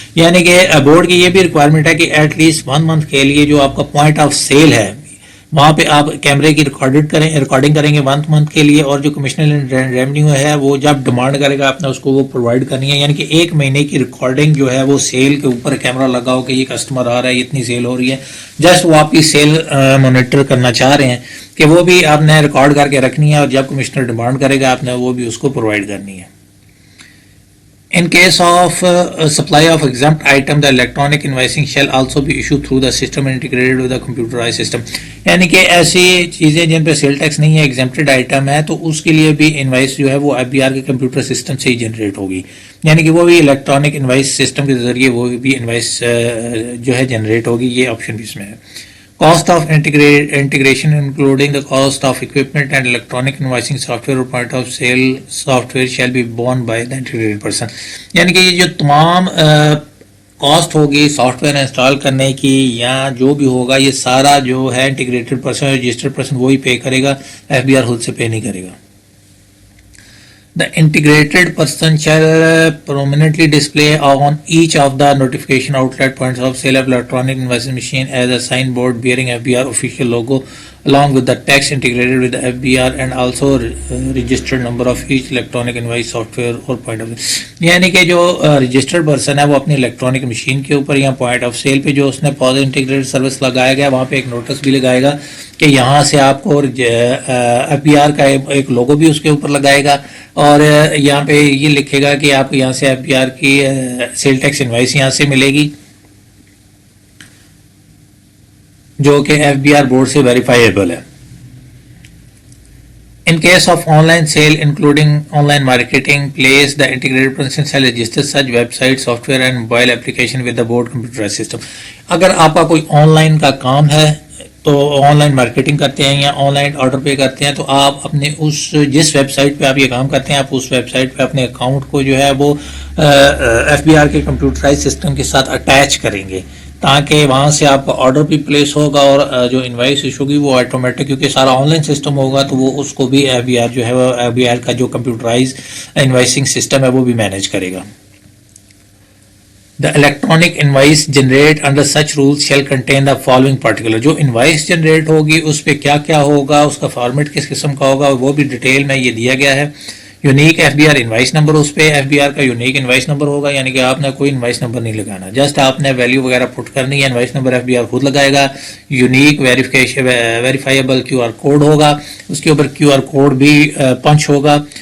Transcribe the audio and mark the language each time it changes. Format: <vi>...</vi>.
<ur>یعنی کہ بورڈ کی یہ بھی ریکوائرمنٹ ہے کہ ایٹ لیسٹ 1 month کے لیے جو آپ کا پوائنٹ آف سیل ہے وہاں پہ آپ کیمرے کی ریکارڈنگ کریں گے 1 month کے لیے, اور جو کمشنل ریونیو ہے وہ جب ڈیمانڈ کرے گا آپ نے اس کو وہ پرووائڈ کرنی ہے. یعنی کہ 1 مہینے کی ریکارڈنگ جو ہے وہ سیل کے اوپر کیمرہ لگا ہو کہ یہ کسٹمر آ رہا ہے, اتنی سیل ہو رہی ہے, جسٹ وہ آپ کی سیل مانیٹر کرنا چاہ رہے ہیں کہ وہ بھی آپ نے ریکارڈ کر کے رکھنی ہے اور جب کمشنر ڈیمانڈ کرے گا آپ نے وہ بھی اس کو پرووائڈ کرنی ہے.</ur> <en>In case of supply of exempt item, the electronic invoicing shall also be issued through the system integrated with the computerized system.</en> <ur>یعنی کہ ایسی چیزیں جن پہ سیل ٹیکس نہیں ہے, ایگزمپٹڈ آئٹم ہے, تو اس کے لیے بھی انوائس جو ہے وہ FBR کے کمپیوٹر سسٹم سے ہی جنریٹ ہوگی. یعنی کہ وہ بھی الیکٹرانک انوائس سسٹم کے ذریعے وہ بھی انوائس جو ہے جنریٹ ہوگی. یہ آپشن بھی اس میں ہے.</ur> <en>Cost of integration including the cost of equipment and electronic invoicing software or point of sale software shall be borne by the integrated person.</en> <ur>یعنی کہ یہ جو تمام کاسٹ ہوگی سافٹ ویئر انسٹال کرنے کی یا جو بھی ہوگا یہ سارا جو ہے انٹیگریٹڈ پرسن رجسٹرڈ پرسن وہی پے کرے گا, FBR خود سے پے نہیں کرے گا.</ur> <en>The integrated person shall prominently display on each of the notification outlet points of sale of electronic invoicing machine as a signboard bearing FBR official logo along with the text integrated with the FBR and also registered number of each electronic invoice software or point of sale.</en> <ur>یعنی کہ جو registered person ہے وہ اپنی electronic machine کے اوپر یا point of cell پہ جو اس نے پوز انٹیگریٹڈ سروس لگایا گیا وہاں پہ ایک نوٹس بھی لگائے گا کہ یہاں سے آپ کو FBR کا ایک لوگو بھی اس کے اوپر لگائے گا اور یہاں پہ یہ لکھے گا کہ آپ یہاں سے FBR کی سیل ٹیکس انوائس یہاں سے ملے گی جو کہ FBR بورڈ سے ویریفائیبل ہے.</ur> <en>In case of online sale including online marketing place, the integrated person shall register such website, software and mobile application with the board computerized system.</en> <ur>اگر آپ کا کوئی آن لائن کا کام ہے تو آن لائن مارکیٹنگ کرتے ہیں یا آن لائن آرڈر پے کرتے ہیں تو آپ اپنے اس جس ویب سائٹ پہ آپ یہ کام کرتے ہیں آپ اس ویب سائٹ پہ اپنے اکاؤنٹ کو جو ہے وہ FBR کے کمپیوٹرائز سسٹم کے ساتھ اٹیچ کریں گے تاکہ وہاں سے آپ کا آرڈر بھی پلیس ہوگا اور جو انوائس ایشو ہوگی وہ آٹومیٹک, کیونکہ سارا آن لائن سسٹم ہوگا تو وہ اس کو بھی FBR جو ہے وہ FBR کا جو کمپیوٹرائز انوائسنگ سسٹم ہے وہ بھی مینیج کرے گا.</ur> <en>The electronic invoice generate under such rules shall contain the following particular.</en> <ur>جو انوائس جنریٹ ہوگی اس پہ کیا کیا ہوگا, اس کا فارمیٹ کس قسم کا ہوگا, وہ بھی ڈیٹیل میں یہ دیا گیا ہے. Unique F B are invoice number, اس پہ ایف بی آر کا یونیک انوائس نمبر ہوگا, یعنی کہ آپ نے کوئی انوائس نمبر نہیں لگانا, جسٹ آپ نے ویلیو وغیرہ پٹ کرنی ہے, invoice number F B are خود لگائے گا. Unique verifiable Q R code ہوگا, اس کے اوپر کیو آر کوڈ بھی پنچ ہوگا.</ur>